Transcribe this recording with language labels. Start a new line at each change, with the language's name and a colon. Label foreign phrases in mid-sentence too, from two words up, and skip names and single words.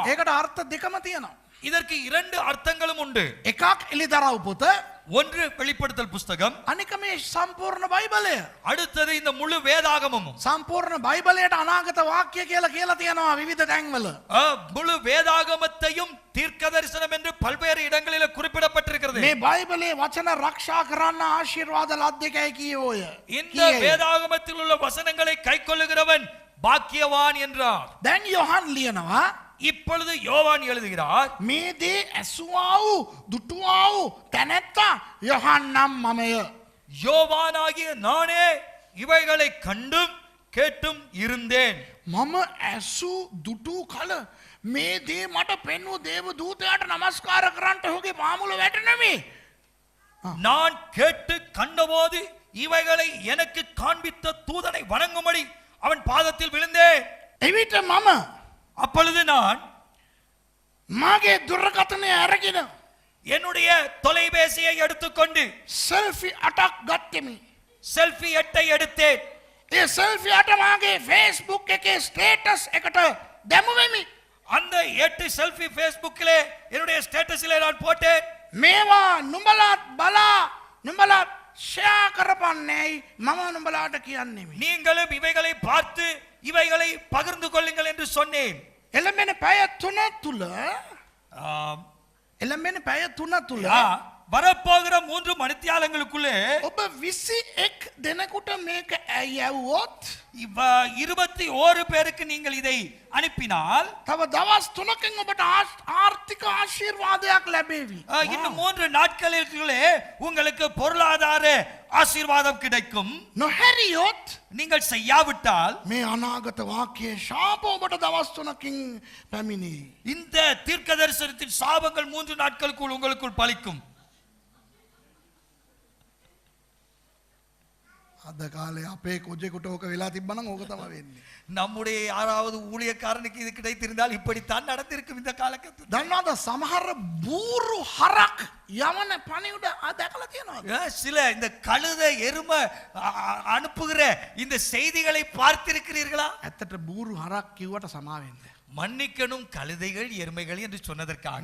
Sinhala: ඒකට අර්ථ දෙකම තියෙනවා.
Tamil: இதற்கு 2 அர்த்தங்களும் உண்டு.
Sinhala: එකක් එළිදරව් පොත,
Tamil: ஒன்று வெளிப்படுத்தல் புஸ்தகம்,
Sinhala: අනික මේ සම්පූර්ණ බයිබලය.
Tamil: அடுத்தது இந்த முழு வேதாகமமும்.
Sinhala: සම්පූර්ණ බයිබලයට අනාගත වාක්‍ය කියලා තියෙනවා විවිධ තැන්වල.
Tamil: முழு வேதாகமத்தையும் தீர்க்க தரிசனம் என்று பல்வேறு இடங்களில் குறிப்பிடப்பட்டிருக்கிறது.
Sinhala: මේ බයිබලේ වචන රක්ෂා කරන්න ආශිර්වාද ලද්දේකයි කියෝය.
Tamil: இந்த வேதாகமத்தில் உள்ள வசனங்களை கைக்கொள்ளுகிறவன் பாக்கியவான் என்றார்.
Sinhala: දැන් යොහන් ලියනවා
Tamil: இப்பொழுது யோவான் எழுதுகிறார்,
Sinhala: මේ දේ ඇසුවා වූ දුටුවා වූ තැනැත්තා යොහන් නම් මමය.
Tamil: யோவானாகிய நானே இவைகளை கண்டும் கேட்டும் இருந்தேன்.
Sinhala: මම ඇසු දුටු කල මේ දේ මට පෙන්වූ දේව දූතයාට නමස්කාර කරන්නට ඔහුගේ මාමුල වැටෙනමි.
Tamil: நான் கேட்டு கண்டபோது இவைகளை எனக்கு காண்பித்த தூதனை வணங்கும்படி அவன் பாதத்தில் விழுந்தேன்.
Sinhala: එවිට මම
Tamil: அப்பொழுது நான்
Sinhala: මගේ දුරකථනය අරගෙන
Tamil: என்னுடைய தொலைபேசியை எடுத்துக்கொண்டு
Sinhala: සෙල්ෆි 8ක් ගත්තෙමි.
Tamil: செல்ஃபி 8 எடுத்தேன்.
Sinhala: ඒ සෙල්ෆි 8 මාගේ Facebook එකේ ස්ටේටස් එකට දැමුවෙමි.
Tamil: அந்த 8 செல்ஃபி Facebookலே என்னுடைய ஸ்டேட்டஸிலே நான் போட்டேன்.
Sinhala: මේවා නුඹලාත් බලා නුඹලාත් ෂෙයා කරපන්නේයි මම නුඹලාට කියන්නෙමි.
Tamil: நீங்களும் இவைகளை பார்த்து இவைகளை பகிர்ந்து கொள்ளுங்கள் என்று சொன்னேன்.
Sinhala: එළඹෙන පැය 3 තුල
Tamil: ஆம்,
Sinhala: එළඹෙන පැය 3 තුල
Tamil: வரப்போகிற 3 மணித்தியாலங்களுக்குள்ளே
Sinhala: ඔබ 21 දෙනෙකුට මේක ඇයවුවොත්
Tamil: 21 பேருக்கு நீங்கள் இதை அனுப்பினால்
Sinhala: තව දවස් 3කින් ඔබට ආර්ථික ආශිර්වාදයක් ලැබේවි.
Tamil: இன்னும் 3 நாட்களுக்குள்ளே உங்களுக்கு பொருளாதார ஆசீர்வாதம் கிடைக்கும்.
Sinhala: නොහැරියොත්
Tamil: நீங்கள் செய்யாவிட்டால்
Sinhala: මේ අනාගත වාක්‍යයේ ශාප ඔබට දවස් 3කින් පැමිණෙයි.
Tamil: இந்த தீர்க்கதரிசனத்தின் சாபங்கள் 3 நாட்களுக்குள் உங்களுக்குள் பலிக்கும்.
Sinhala: අද කාලේ අපේ කොජෙකුට ඕක වෙලා තිබ්බනම් ඕක තමයි වෙන්නේ.
Tamil: நம்முடைய யாராவது ஊழியக்காரனுக்கு இது கிடைத்திருந்தால் இப்படித்தான் நடந்திருக்கும் இந்த காலகட்டத்தில்.
Sinhala: දන්නවද සමහර බූරු හරක් යවන පණිවිඩ දැකලා තියෙනවද?
Tamil: சில இந்த கழுதை எருமை அனுப்புகிற இந்த செய்திகளை பார்த்திருக்கிறீர்களா?
Sinhala: ඇත්තට බූරු හරක් කිව්වට සමා වෙන්න.
Tamil: மன்னிக்கணும் கழுதைகள் எருமைகள் என்று சொன்னதற்காக.